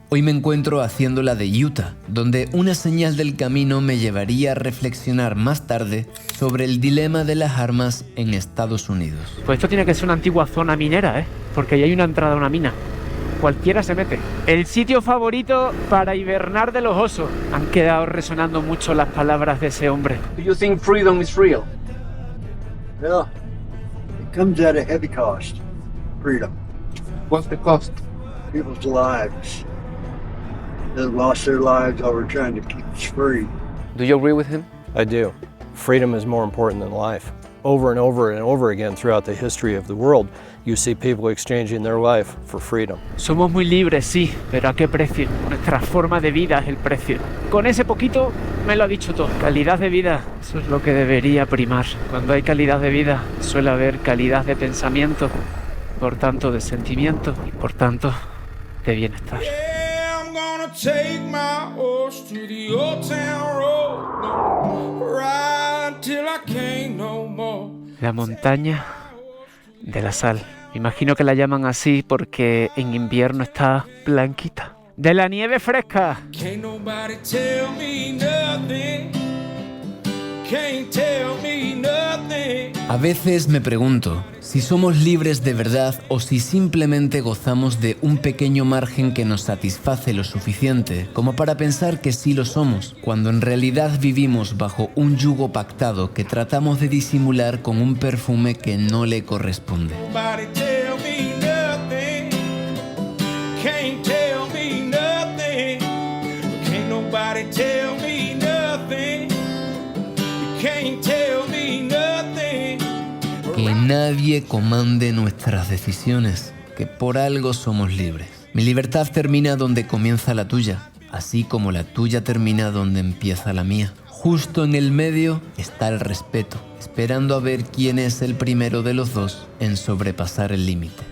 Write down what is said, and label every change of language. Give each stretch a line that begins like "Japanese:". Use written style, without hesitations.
Spanish: Hoy me encuentro haciendo la de Utah, donde una señal del camino me llevaría a reflexionar más tarde sobre el dilema de las armas en Estados Unidos. Pues esto tiene que ser una antigua zona minera, porque ahí hay una entrada a una mina. Cualquiera se mete. El sitio favorito para hibernar de los osos. Han quedado resonando mucho las palabras de ese hombre.
English: Do you think freedom is real? Well, it comes at a heavy cost. Freedom. What's the cost? People's lives. They've lost their lives over trying to keep us free. Do you agree with him? I do. Freedom is more important than life. Over and over and over again throughout the history of the world, you see people exchanging their life for freedom.
Spanish: Somos muy libres, sí, pero ¿a qué precio? Nuestra forma de vida es el precio. Con ese poquito me lo ha dicho todo. Calidad de vida, eso es lo que debería primar. Cuando hay calidad de vida, suele haber calidad de pensamiento, por tanto de sentimiento y por tanto de bienestar.
English: Take my horse to the old town road, no, ride till I can't no more.
Spanish: La montaña de la sal. Me imagino que la llaman así porque en invierno está blanquita. De la nieve fresca.
English: Can't nobody tell me nothing. Can't tell me nothing.
Spanish: A veces me pregunto si somos libres de verdad o si simplemente gozamos de un pequeño margen que nos satisface lo suficiente como para pensar que sí lo somos, cuando en realidad vivimos bajo un yugo pactado que tratamos de disimular con un perfume que no le corresponde.
English: Nobody tell me nothing. Can't tell me nothing. Can't nobody tell me nothing. Can't tell me nothing.
Spanish: Que nadie comande nuestras decisiones, que por algo somos libres. Mi libertad termina donde comienza la tuya, así como la tuya termina donde empieza la mía. Justo en el medio está el respeto, esperando a ver quién es el primero de los dos en sobrepasar el límite.